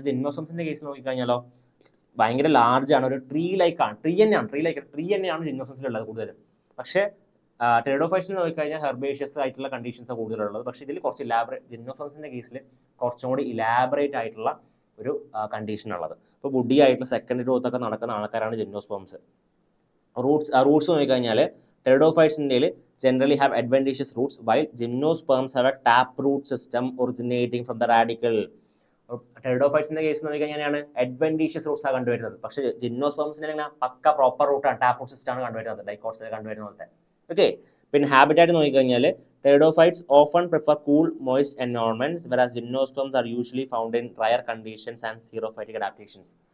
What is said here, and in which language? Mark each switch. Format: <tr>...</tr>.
<ml>പക്ഷേ ജിംനോസോംസിന്റെ കേസ് നോക്കിക്കഴിഞ്ഞാലോ ഭയങ്കര ലാർജ് ആണ്, ഒരു ട്രീ ലൈക്ക് ആണ്, ട്രീ തന്നെയാണ് ജിംനോസോംസിലുള്ളത് കൂടുതലും. പക്ഷേ ടെറിഡോഫൈറ്റ്സിൽ നോക്കിക്കഴിഞ്ഞാൽ ഹെർബേഷ്യസ് ആയിട്ടുള്ള കണ്ടീഷൻസ് കൂടുതലുള്ളത്. പക്ഷേ ഇതിൽ കുറച്ച് ജിംനോസോംസിന്റെ കേസിൽ കുറച്ചും കൂടി ഇലാബറേറ്റ് ആയിട്ടുള്ള ഒരു കണ്ടീഷൻ ഉള്ളത്. ഇപ്പോൾ വുഡി ആയിട്ടുള്ള സെക്കൻഡ് ഗ്രോത്ത് ഒക്കെ നടക്കുന്ന ആൾക്കാരാണ് ജിംനോസ്പേംസ്. റൂട്ട്സ് നോക്കിക്കഴിഞ്ഞാൽ ടെറിഡോഫൈറ്റ്സിൻ്റെ</ml> <en>generally have adventitious roots, while gymnosperms have a taproot system originating from the radicle.</en> <ml>ടെറിഡോഫൈറ്റ്സിന്റെ case നോക്കിക്കഴിഞ്ഞാൽ അഡ്വെന്റീഷ്യസ് റൂട്ട്സ് ആണ് കണ്ടുവരുന്നത്. പക്ഷേ ജിംനോസ്പേംസിന് എങ്ങനെ പക്ക പ്രോപ്പർ റൂട്ടാണ്, ടാപ്പ് റൂട്ട് സിസ്റ്റം ആണ് കണ്ടുവരുന്നത്, ഡൈക്കോട്സിൽ കണ്ടുവരുന്ന പോലത്തെ. ഓക്കെ. പിന്നെ ഹാബിറ്റാറ്റ് നോക്കിക്കഴിഞ്ഞാൽ</ml> <en>Pteridophytes often prefer cool moist environments, whereas gymnosperms are usually found in drier conditions and xerophytic adaptations.</en>